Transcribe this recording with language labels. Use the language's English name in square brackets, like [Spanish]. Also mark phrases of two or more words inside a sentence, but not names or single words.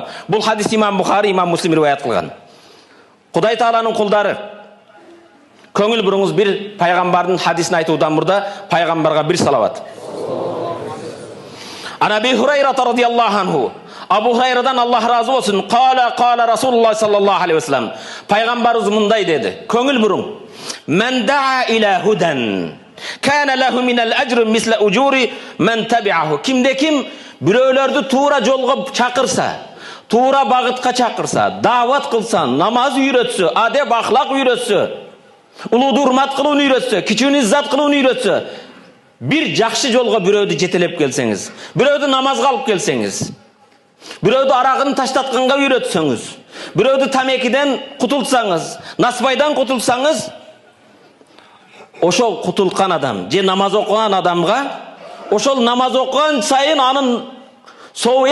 [Arabic] Бул хадис имам Бухари, имам Муслим риваят кылган. [Kyrgyz] Кудай Тааланын кулдары, көңүл буруңуз, бир пайгамбардын хадисин айтуудан мурда пайгамбарга бир салават. [Arabic] عن أبي هريرة رضي الله عنه. [Kyrgyz] Абу Хурайрадан Аллах разы болсун. [Arabic] قال رسول الله صلى الله عليه وسلم. [Kyrgyz] Пайгамбарыбыз мындай деди. Көңүл буруң. [Arabic] من دعا إلى هدى. كان له من الأجر مثل أجور من تبعه. [Kyrgyz] Кимде ким бирөөлөрдү туура жолго чакырса, туура багытка чакырса, даават кылса, намаз үйрөтсө, адеп ахлак үйрөтсө, улууду урмат кылууну үйрөтсө, кичүүнү иззат кылууну үйрөтсө, бир жакшы жолго бирөөдү жетелеп келсеңиз, бирөөдү намазга алып келсеңиз, бирөөдү арагын таштатканга үйрөтсөңүз, бирөөдү тамекиден кутултсаңыз, насыбайдан кутултсаңыз, ошол кутулткан адам же намаз окуган адамга ошол намаз окуган сайын анын сообу